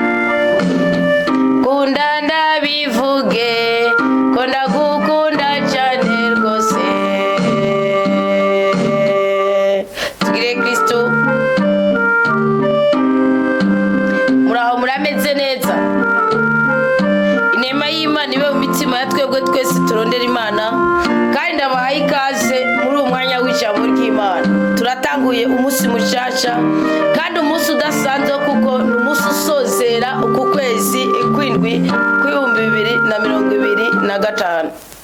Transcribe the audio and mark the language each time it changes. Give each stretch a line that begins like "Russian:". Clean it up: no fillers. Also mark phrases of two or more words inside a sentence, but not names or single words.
Rundi: Kunda ndabivuge ko ndagukunda cyane rwose. Tugire Kristo. Muraho murameze neza. Inema y'Imana ibe mu mitima ya twebwe twese turondera Imana, kandi ndabahaye ikaze muri uyu mwanya w'ijambo ry'Imana. Turatanguye umunsi mushasha kandi umunsi udasanzwe kuko ni umunsi usozera uku kwezi kw'indwi kw'ibihumbi 2025.